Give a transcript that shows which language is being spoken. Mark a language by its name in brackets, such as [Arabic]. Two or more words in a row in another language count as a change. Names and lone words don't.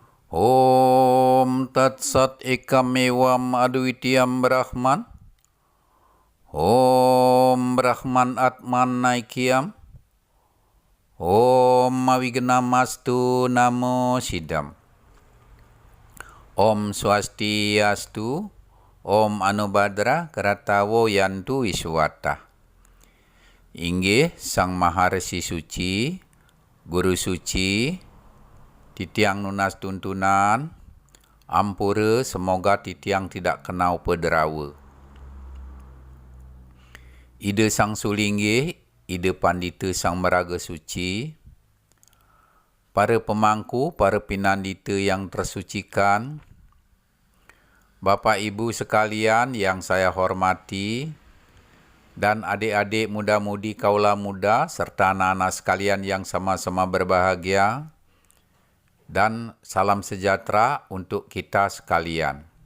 [Sanskrit] ॐ तत् सत् एकम् एवम् अद्वितीयम् ब्रह्म. ॐ ब्रह्म आत्म ऐक्यम्. ॐ अविघ्नमस्तु नमः सिद्धम्. ॐ स्वस्त्यस्तु. ॐ आ नो भद्राः क्रतवो यन्तु विश्वतः. [Balinese] Inggih Sang Maharesi Suci, Guru Suci, titiang nunas tuntunan, ampura semoga titiang tidak kenau pederawa. [Indonesian] Ida Sang Sulinggih, Ida Pandita Sang Meraga Suci, para pemangku, para pinandita yang tersucikan, Bapak Ibu sekalian yang saya hormati, dan adik-adik muda-mudi kaula muda serta anak-anak sekalian yang sama-sama berbahagia, dan salam sejahtera untuk kita sekalian.